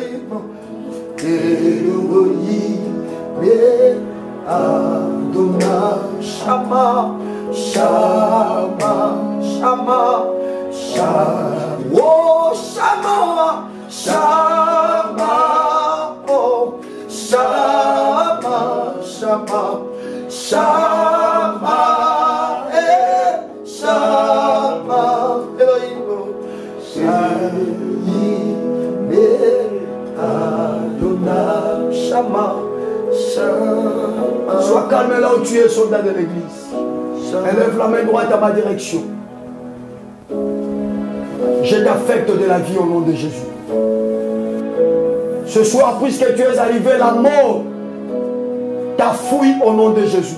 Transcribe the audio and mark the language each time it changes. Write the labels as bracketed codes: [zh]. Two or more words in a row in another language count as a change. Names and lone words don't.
[fr] Elohim, Adonai, Shama, Shama, Shama, Shama, oh Shama, Shama, oh Shama, Shama, Shama, Shama, Elohim, Adonai, Shama, Shama. Sois calme là où tu es, soldat de l'église. Élève la main droite à ma direction. Je t'affecte de la vie au nom de Jésus. Ce soir, puisque tu es arrivé, la mort t'a fouillé au nom de Jésus.